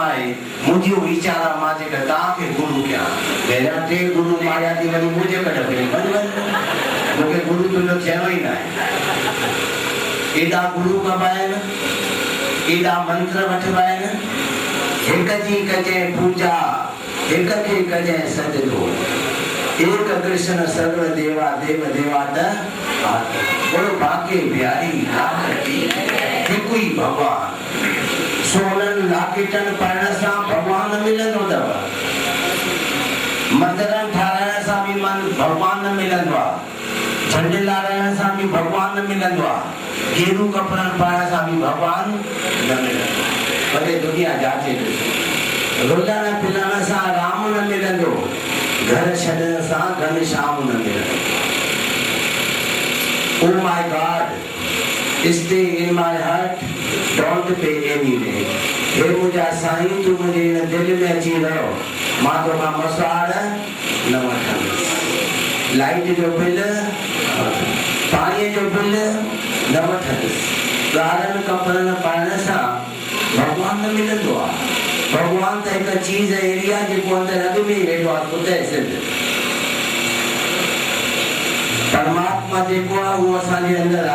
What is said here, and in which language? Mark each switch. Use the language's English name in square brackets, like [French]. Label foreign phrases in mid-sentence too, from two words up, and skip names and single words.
[Sindhi] आहे मुंहिंजो वीचार आहे मां जेका तव्हांखे गुरू कयां पहिरियां 3 गुरू मारिया थी वरी मुंहिंजे कढ वञ मूंखे गुरू तुंहिंजो थियणो ई न आहे एॾा गुरू कबा आहिनि एॾा मंत्र वठिबा आहिनि हिक जी कजे पूजा हिक खे कजे सजदो एक कृष्ण सर्व देवा देव देवात बोलो बाके प्यारी हिकु ई भगवान सोनन लाकेटन पाइण सां भगवान मिलंदो अथव मंदिरनि ठाराइण सां बि भगवान मिलंदो आहे झंड लाराइण सां बि भगवान मिलंदो आहे गेरू कपिड़नि पाइण सां बि भगवान न मिलंदो भले दुनिया जाचे रुलण पिलण सां राम न मिलंदो घर छॾण सां घनश्याम न मिलंदो [English] Oh my God, stay in my heart, don't pay any rent. [Sindhi] हे मुझा साईं तू मुझे इन दिल में अची रहो मां तो का मसवाड़ न वठंदुसि लाइट जो बिल पाणी जो बिल न वठंदुसि ॻाढ़नि कपिड़नि पाइण सां भॻवान न मिलंदो आहे भॻवान त हिकु चीज़ अहिड़ी आहे जेको अंदरि अॻु में ई वेठो आहे ख़ुदि सिद्ध परमात्मा जेको आहे उहो असांजे अंदरि